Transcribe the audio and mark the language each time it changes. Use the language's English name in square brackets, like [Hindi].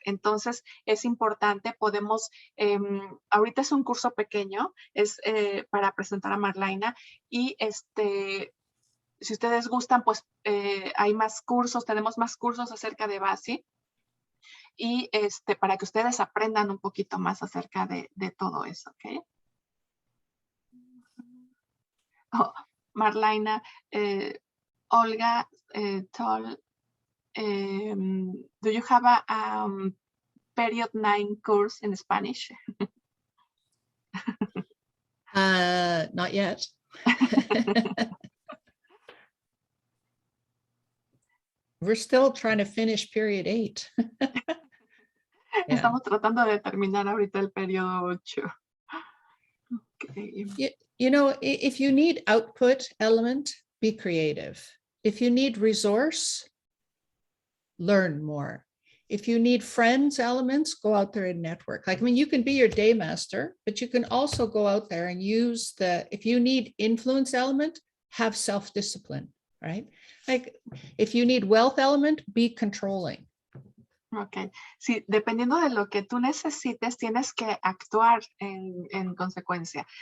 [Spanish] Entonces es importante, podemos, ahorita es un curso pequeño, es para presentar a Marlyna y si ustedes gustan, pues hay más cursos, tenemos más cursos acerca de BaZi. Y para que ustedes aprendan un poquito más acerca de todo eso, ¿ok? [English] Oh, Marlyna, Olga told, do you have a period 9 course in Spanish? Not yet. We're still trying to finish period 8. [Spanish] Estamos tratando de terminar ahorita el periodo 8. [English] Okay. You know, if you need output element, be creative. If you need resource, learn more. If you need friends elements, go out there and network. Like, I mean, you can be your day master, but you can also go out there and use if you need influence element, have self-discipline, right? Like, if you need wealth element, be controlling. [Spanish] Ok, sí, dependiendo de lo que tú necesites, tienes que actuar en consecuencia.